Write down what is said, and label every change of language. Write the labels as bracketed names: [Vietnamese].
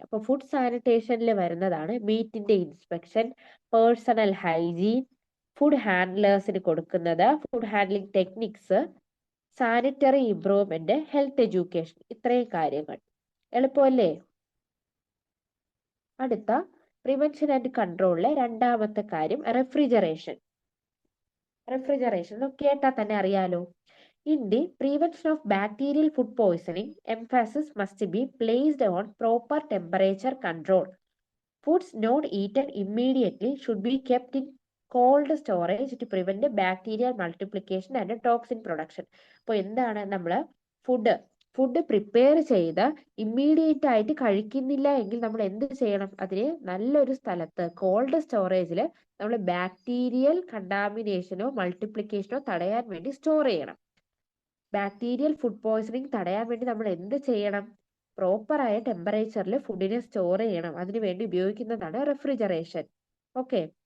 [Malayalam] അപ്പൊ ഫുഡ് സാനിറ്റേഷനിൽ വരുന്നതാണ് മീറ്റിന്റെ inspection, personal hygiene, food ഹാൻഡ്ലേഴ്സിന് കൊടുക്കുന്നത്, food handling techniques, sanitary improvement, health education. ഇത്രയും കാര്യങ്ങൾ എളുപ്പമല്ലേ? അടുത്ത പ്രിവെൻഷൻ ആൻഡ് കൺട്രോളിലെ രണ്ടാമത്തെ കാര്യം റെഫ്രിജറേഷൻ. റെഫ്രിജറേഷൻ കേട്ടാൽ തന്നെ അറിയാലോ. [English] In the prevention of bacterial food poisoning, emphasis must be placed on proper temperature control. Foods not eaten immediately should be kept in cold storage to prevent bacterial multiplication and toxin production. [Malayalam] അപ്പോൾ എന്താണ്? നമ്മൾ food prepare ചെയ്ത് immediate ആയിട്ട് കഴിക്കുന്നില്ല എങ്കിൽ നമ്മൾ എന്ത് ചെയ്യണം? അതിന് നല്ലൊരു സ്ഥലത്ത് കോൾഡ് സ്റ്റോറേജിൽ നമ്മൾ ബാക്ടീരിയൽ കണ്ടാമിനേഷനോ മൾട്ടിപ്ലിക്കേഷനോ തടയാൻ വേണ്ടി സ്റ്റോർ ചെയ്യണം. ബാക്ടീരിയൽ ഫുഡ് പോയ്സണിങ് തടയാൻ വേണ്ടി നമ്മൾ എന്ത് ചെയ്യണം? പ്രോപ്പറായ ടെമ്പറേച്ചറിൽ ഫുഡിനെ സ്റ്റോർ ചെയ്യണം. അതിനുവേണ്ടി ഉപയോഗിക്കുന്നതാണ് റെഫ്രിജറേഷൻ. ഓക്കെ,